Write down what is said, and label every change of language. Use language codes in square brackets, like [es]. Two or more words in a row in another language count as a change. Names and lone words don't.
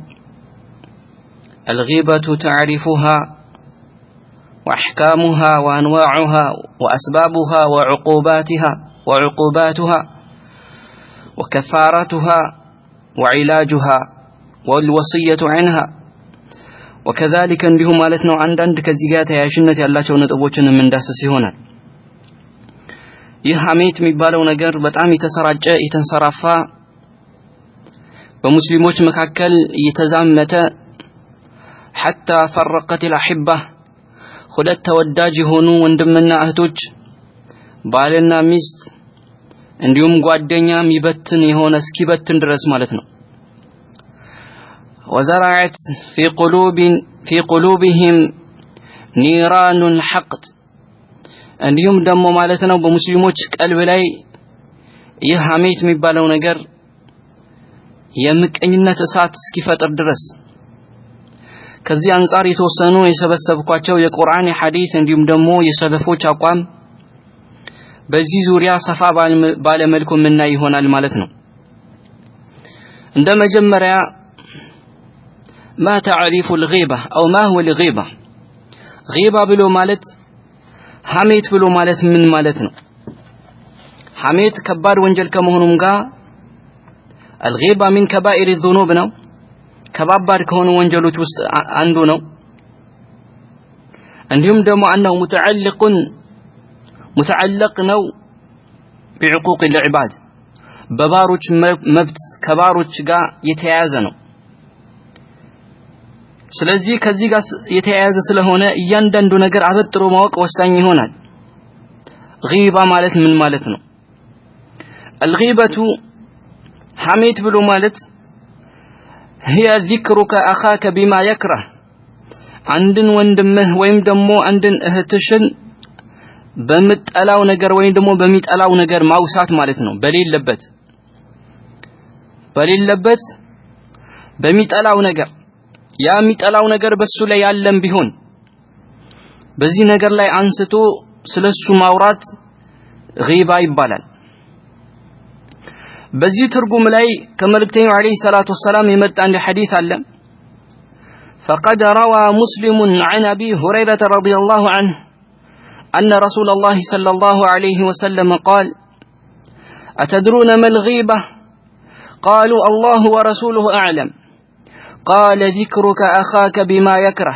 [am] الغيبة تعرفها وأحكامها وأنواعها وأسبابها وعقوباتها وكفارتها وعلاجها والوصية عنها، وكذلك እንዲሁም ማለት ነው አንዳንድ ከዚህ ጋር ተያያዥነት ያላቸው ነጥቦችን የምንዳስስ ይሆናል። ይህ ሐሜት የሚባለው ነገር በጣም የተሰራጨ የተንሰራፋ በሙስሊሞች መካከል የተዛመተ [ar] حتى فرقت الأحبة [am] ሁለት ተወዳጅ የሆኑ ወንድምና እህቶች ባልና ሚስት እንዲሁም ጓደኛ የሚበትን የሆነ እስኪበትን ድረስ ማለት ነው። [ar] وزرعت في قلوبهم نيران الحقد [am] እንዲሁም ደግሞ ማለት ነው በሙስሊሞች ቀልብ ላይ ይህ ሐሜት የሚባለው ነገር የምቀኝነት እሳት እስኪፈጥር ድረስ ከዚህ አንፃር የተወሰኑ የሰበሰብኳቸው የቁርአን የሐዲስ እንዲሁም ደግሞ የሰለፎች አቋም በዚህ ዙሪያ ሰፋ ባለ መልኩ ምናይ ይሆናል ማለት ነው። እንደ መጀመሪያ [ar] ما تعريف الغيبة أو ما هو الغيبة؟ [am] غيبة ብሎ ማለት ሐሜት ብሎ ማለት ምን ማለት ነው? ሐሜት ከባድ ወንጀል ከመሆኑም ጋር [ar] الغيبة من كبائر الذنوب [am] ነው። ከባባድ ከሆኑ ወንጀሎች ውስጥ አንዱ ነው። እንዲሁም ደግሞ አንው متعلق ነው [ar] بعقوق العباد [am] በባሮች መብት ከባሮች ጋር የተያያዘ ነው። ስለዚህ ከዚህ ጋር የተያያዘ ስለሆነ እያንዳንዱ ነገር አበጥሮ ማወቅ ወሳኝ ይሆናል። غيبة ማለት ምን ማለት ነው? الغيبة ሐሜት ብሎ ማለት [ar] هي ذكرك أخاك بما يكره عندن [am] ወንድምህ ወይም ደግሞ አንድን እህትሽን በመጣላው ነገር ወይም ደግሞ በሚጣላው ነገር ማውሳት ማለት ነው። በሌለበት በሚጣላው ነገር ያ የሚጣላው ነገር በሱ ላይ ያለም ቢሆን በዚህ ነገር ላይ አንስቶ ስለሱ ማውራት غيبة ይባላል። በዚህ ትርጉም ላይ ከመልእክተኛው [ar] عليه الصلاة والسلام [am] የመጣ አንድ ሐዲስ አለ። [ar] فقد روى مسلم عن أبي هريرة رضي الله عنه أن رسول الله صلى الله عليه وسلم قال: أتدرون ما الغيبة؟ قالوا: الله ورسوله أعلم. قال: ذكرك أخاك بما يكره.